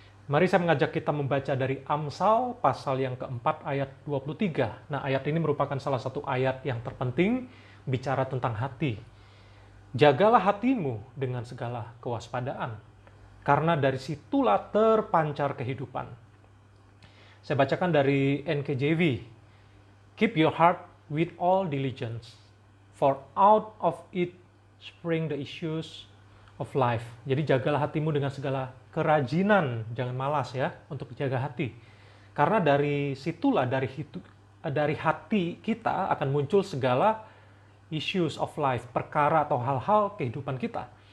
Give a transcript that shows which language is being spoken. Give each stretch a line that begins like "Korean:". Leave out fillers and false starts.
Indonesian: Mari saya mengajak kita membaca dari Amsal pasal yang keempat ayat 23. Nah, ayat ini merupakan salah satu ayat yang terpenting, bicara tentang hati. Jagalah hatimu dengan segala kewaspadaan, karena dari situlah terpancar kehidupan. Saya bacakan dari NKJV.
English: Keep your heart with all diligence, for out of it spring the issues of life.
Indonesian: Jadi jagalah hatimu dengan segala kerajinan, jangan malas ya untuk jaga hati. Karena dari situlah, dari hati kita akan muncul segala
English: issues of life,
Indonesian: perkara atau hal-hal kehidupan kita.